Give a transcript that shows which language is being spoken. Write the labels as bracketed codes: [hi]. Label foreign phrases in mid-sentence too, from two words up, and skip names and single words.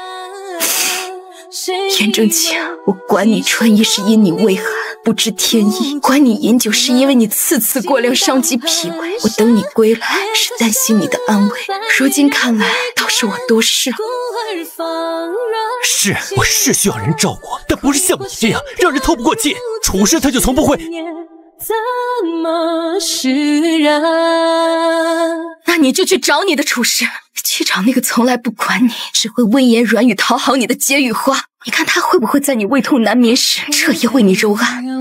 [zh] 顏正清，我管你穿衣是因你畏寒不知天意，管你飲酒是因為你次次過量傷及脾胃，我等你歸來是擔心你的安危，如今看來倒是我多事了。是，我是需要人照顧，但不是像你這樣讓人透不過氣。處事他就從不會。那你就去找你的處事，去找那個從來不管你，只會溫言軟語討好你的解語花。你看他會不會在你胃痛難眠時徹夜為你揉按？